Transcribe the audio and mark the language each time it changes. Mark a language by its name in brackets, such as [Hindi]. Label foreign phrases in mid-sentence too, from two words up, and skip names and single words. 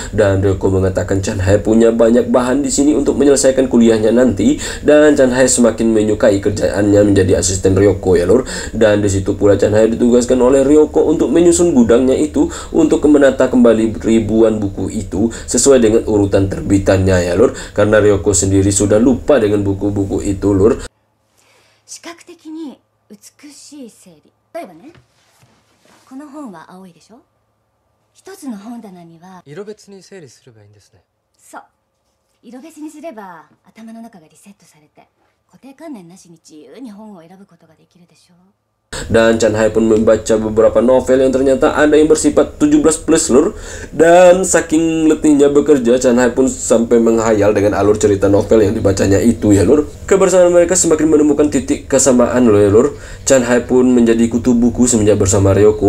[Indonesian] Dan Ryoko mengatakan Chan Hae punya banyak bahan di sini untuk menyelesaikan kuliahnya nanti, dan Chan Hae semakin menyukai kerjaannya menjadi asisten Ryoko ya lur. Dan di situ pula Chan Hae ditugaskan oleh Ryoko untuk menyusun gudangnya itu untuk menata kembali ribuan buku itu sesuai dengan urutan terbitannya ya lur, karena Ryoko sendiri sudah lupa dengan buku-buku itu lur. [Japanese] 視覚的に美しい整理。例えばね、この本は青いでしょ。一つの本棚には色別に整理すればいいんですね。そう、色別にすれば頭の中がリセットされて固定観念なしに自由に本を選ぶことができるでしょ。 [Indonesian] Dan Chan Hae pun membaca beberapa novel yang ternyata ada yang bersifat 17 plus lur. Dan saking letihnya bekerja, Chan Hae pun sampai menghayal dengan alur cerita novel yang dibacanya itu ya lur. Kebersamaan mereka semakin menemukan titik kesamaan loh ya lur. Chan Hae pun menjadi kutu buku semenjak bersama Ryoko.